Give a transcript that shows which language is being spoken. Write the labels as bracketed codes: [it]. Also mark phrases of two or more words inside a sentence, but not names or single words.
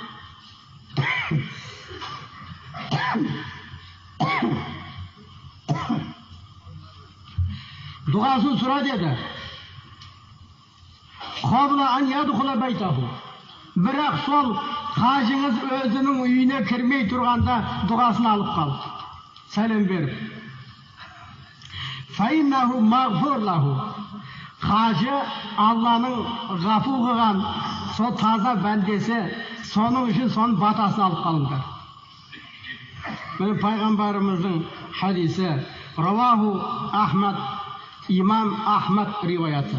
[kk] Дұғасын сұра деді. [ar] قبل أن يدخل بيته. [kk] Бірақ сол қажыңыз өзінің үйіне кірмей тұрғанда дұғасын алып қал. Сәлем беріп. [ar] فإنه مغفور له. [kk] Қажы Алланың ғафу қылған сол таза бәндесі, соның үшін соның батасын алып қалыңдар. Бұл пайғамбарымыздың хадисі. [ar] رواه أحمد, [kk] имам Ахмад риуаяты.